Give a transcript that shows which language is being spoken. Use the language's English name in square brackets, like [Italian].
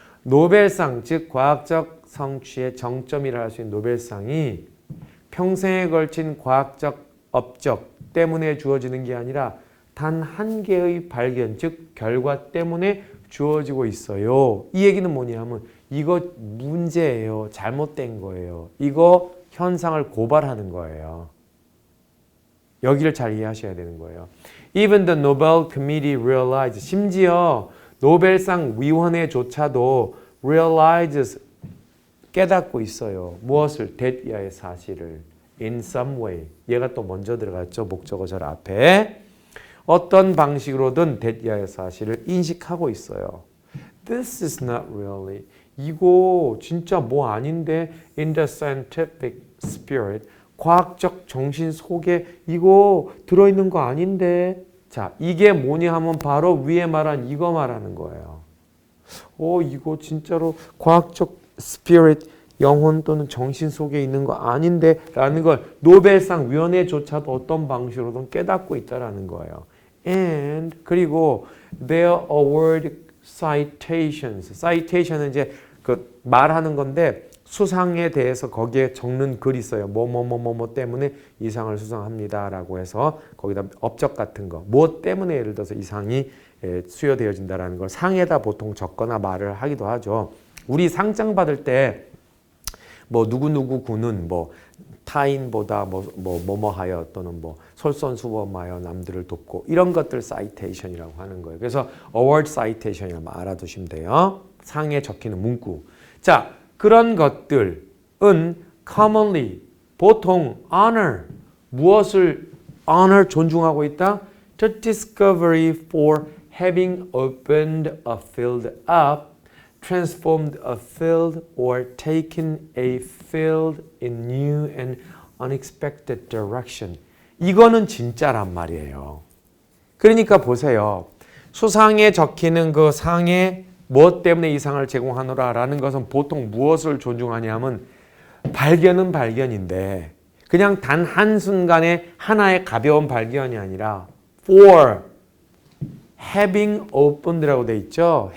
[Korean] 노벨상, 즉 과학적 성취의 정점이라 할 수 있는 노벨상이 평생에 걸친 과학적 업적 때문에 주어지는 게 아니라 단 한 개의 발견, 즉 결과 때문에 주어지고 있어요. 이 얘기는 뭐냐면 이거 문제예요. 잘못된 거예요. 이거 현상을 고발하는 거예요. 여기를 잘 이해하셔야 되는 거예요. [English] Even the Nobel Committee realized, [Korean] 심지어 노벨상 위원회조차도 [English] realizes, [Korean] 깨닫고 있어요. 무엇을? that 사실을. [English] in some way. [Korean] 얘가 또 먼저 들어갔죠. 목적어절 앞에. 어떤 방식으로든 that 사실을 인식하고 있어요. [English] This is not really. [Korean] 이거 진짜 뭐 아닌데 [English] in the scientific spirit. [Korean] 과학적 정신 속에 이거 들어있는 거 아닌데. 자, 이게 뭐냐 하면 바로 위에 말한 이거 말하는 거예요. 이거 진짜로 과학적 spirit, 영혼 또는 정신 속에 있는 거 아닌데 라는 걸 노벨상 위원회조차도 어떤 방식으로든 깨닫고 있다라는 거예요. [English] And [Korean] 그리고 [English] their award citations. [Korean] citation은 이제 그 말하는 건데 수상에 대해서 거기에 적는 글이 있어요. 뭐 때문에 이 상을 수상합니다라고 해서 거기다 업적 같은 거. 뭐 때문에 예를 들어서 이 상이 수여되어진다라는 걸 상에다 보통 적거나 말을 하기도 하죠. 우리 상장 받을 때 뭐 누구누구 군은 뭐 타인보다 뭐하여 또는 뭐 솔선수범하여 남들을 돕고 이런 것들 citation이라고 하는 거예요. 그래서 award citation이라고 알아두시면 돼요. 상에 적히는 문구. 자, 그런 것들은 commonly 보통 honor 무엇을 honor 존중하고 있다? [English] The discovery for having opened a field up, transformed a field, or taken a field in new and unexpected direction. [Korean] 이거는 진짜란 말이에요. 그러니까 보세요. 수상에 적히는 그 상에 무엇 때문에 이 상을 제공하노라라는 것은 보통 무엇을 존중하냐면 발견은 발견인데 그냥 단 한순간에 하나의 가벼운 발견이 아니라 [English] for having opened [Korean] 라고 돼 있죠.